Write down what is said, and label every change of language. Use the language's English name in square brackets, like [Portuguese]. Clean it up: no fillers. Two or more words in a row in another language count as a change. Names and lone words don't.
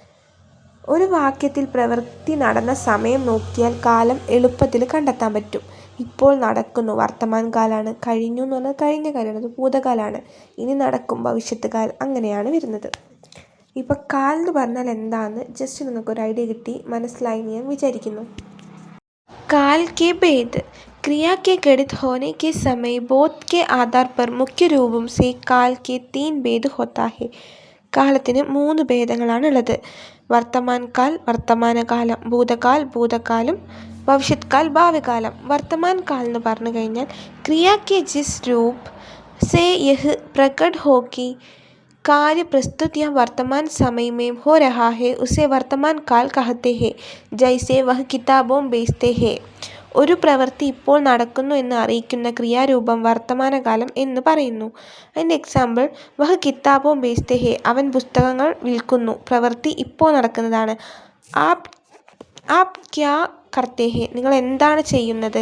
[Malayalam] ഒരു വാക്യത്തിൽ പ്രവൃത്തി നടന്ന സമയം നോക്കിയാൽ കാലം എളുപ്പത്തിൽ കണ്ടെത്താൻ പറ്റും. ഇപ്പോൾ നടക്കുന്നു വർത്തമാൻ കാലാണ്, കഴിഞ്ഞു എന്ന് പറഞ്ഞാൽ കഴിഞ്ഞ കാര്യമാണ്, അത് ഭൂതകാലാണ്, ഇനി നടക്കും ഭവിഷ്യത്ത് കാലം, അങ്ങനെയാണ് വരുന്നത്. ഇപ്പം കാൽ എന്ന് പറഞ്ഞാൽ എന്താണെന്ന് ജസ്റ്റ് നിങ്ങൾക്കൊരു ഐഡിയ കിട്ടി, മനസ്സിലായി ഞാൻ വിചാരിക്കുന്നു. [Hindi] काल के भेद. क्रिया के घटित होने के समय बोध के आधार पर मुख्य रूपों से काल के 3 भेद होता है. [Malayalam] കാലത്തിന് 3 ഭേദങ്ങളാണുള്ളത്. [Hindi] वर्तमान काल, [Malayalam] വർത്തമാനകാലം, ഭൂതകാൽ, ഭൂതകാലം, [Hindi] भविष्यत् काल, [Malayalam] ഭാവികാലം. [Hindi] वर्तमान काल [Malayalam] എന്ന് പറഞ്ഞു കഴിഞ്ഞാൽ ക്രിയ [Hindi] के जिस रूप से यह प्रकट हो कि कार्य प्रस्तुत या वर्तमान समय में हो रहा है उसे वर्तमान काल कहते हैं, जैसे वह किताबों बेचते हैं. [Malayalam] ഒരു പ്രവൃത്തി ഇപ്പോൾ നടക്കുന്നു എന്ന് അറിയിക്കുന്ന ക്രിയാരൂപം വർത്തമാനകാലം എന്ന് പറയുന്നു. അതിൻ്റെ എക്സാമ്പിൾ [Hindi] वह किताबों बेचते हैं, [Malayalam] അവൻ പുസ്തകങ്ങൾ വിൽക്കുന്നു. പ്രവൃത്തി ഇപ്പോൾ നടക്കുന്നതാണ്. [Hindi] आप क्या करते हैं, [Malayalam] നിങ്ങൾ എന്താണ് ചെയ്യുന്നത്.